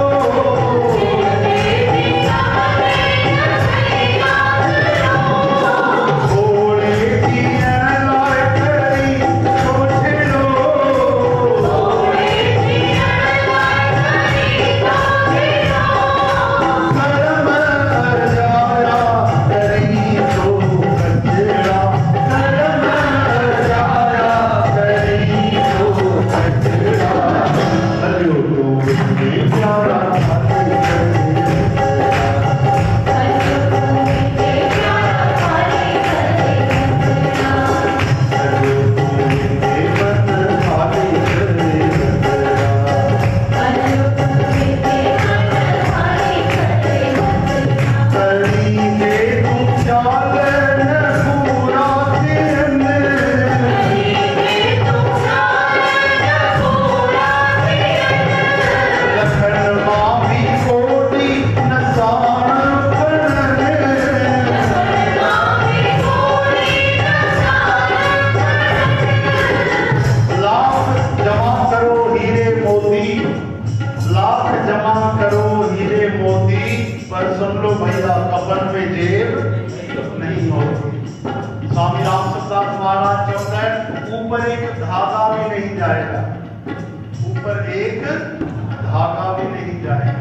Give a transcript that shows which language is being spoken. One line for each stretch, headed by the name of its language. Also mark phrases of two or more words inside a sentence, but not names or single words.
Sindhi: थोड़े जीअण लाइ करी सोचड़ो, कर्म अजाया करी तो कचड़ा, कर्म अजाया करी तो कचड़ा, हलो तूं वेंदे प्यारा खाली करे हथड़ा, हलो तूं वेंदे प्यारा खाली करे हथड़ा, हलो तूं वेंदे मन खाली करे हथड़ा, हलो तूं वेंदे मन खाली करे हथड़ा। करी दे तूं चाल न पूरा थियन, करी दे तूं चाल न पूरा थियन, लखन मां भी कोटी न साण पड़न, लखन मां भी कोटी न साण पड़न।
Hindi: लाख जमा करो हीरे मोती, लाख जमा करो हीरे मोती, पर सुन लो भैया कफन में जेब नहीं होती। स्वामी राम सुखदास महाराज कहते हैं ऊपर एक धागा भी नहीं जाएगा, ऊपर एक धागा भी नहीं जाएगा।